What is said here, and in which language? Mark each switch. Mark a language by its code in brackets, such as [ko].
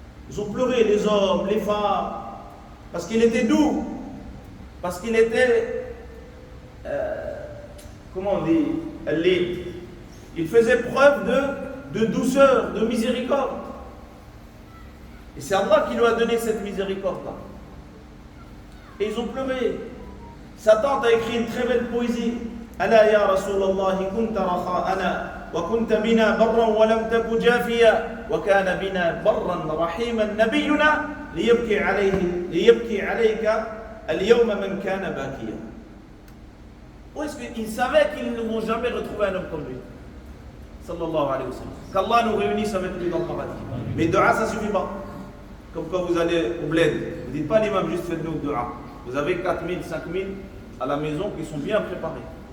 [fr] Ils ont pleuré, les hommes, les femmes, parce qu'il était doux, parce qu'il était, comment on dit, il faisait preuve de douceur, de miséricorde. Et c'est Allah qui lui a donné cette miséricorde-là. Et ils ont pleuré. Sa tante a écrit une très belle poésie. [ar] Ala ya Rasulallah, kunta rakha'ana. وكنت بنا برا ولم تك جافيا وكان بنا برا رحيما نبينا ليبكي عليك اليوم من كان باكيا. [fr] Où est-ce qu'ils savaient qu'ils ne vont jamais retrouver un homme comme lui? Sallallahu alayhi wa sallam. Qu'Allah nous réunisse avec lui dans le paradis. Mais dua, ça ne suffit pas. Comme quand vous allez au bled, vous ne dites pas l'imam, juste faites-nous dua. Vous avez 4000, 5000 à la maison qui sont bien préparés.